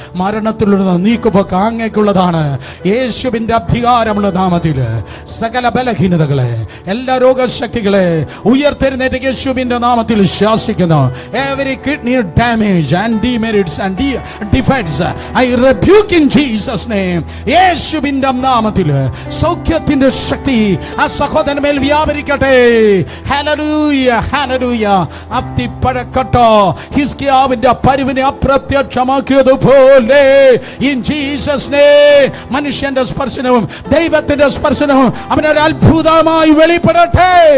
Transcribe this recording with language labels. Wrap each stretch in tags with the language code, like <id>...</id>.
<ml>മരണത്തിലുള്ള നീക്കുപോക്ക് അങ്ങേക്കുള്ളതാണ്. യേശുവിന്റെ അധികാരമുള്ള നാമത്തിൽ സകല ബലഹീനതകളെ, എല്ലാ രോഗശക്തികളെ ഉയർത്തെഴുന്നേറ്റ് യേശുവിന്റെ നാമത്തിൽ ശാസിക്കുന്നു.</ml> <en>Every kidney damage and demerits and defects I rebuke in Jesus name.</en> <ml>യേശുവിന്റെ നാമത്തിൽ സൗഖ്യത്തിന്റെ ശക്തി ആ സഹോദരന്മേൽ വ്യാപരിക്കട്ടെ. ഹല്ലേലൂയ. അത്തിപ്പഴക്കട്ടോ ഹിസ്കിയാവിന്റെ പരിവിനെ അപ്രത്യക്ഷമാക്കിയതുപോലെ</ml> <en>in Jesus name</en> <ml>മനുഷ്യന്റെ സ്പർശനവും ദൈവത്തിന്റെ സ്പർശനവും അവനൊരു അത്ഭുതമായി വെളിപ്പെടട്ടെ.</ml>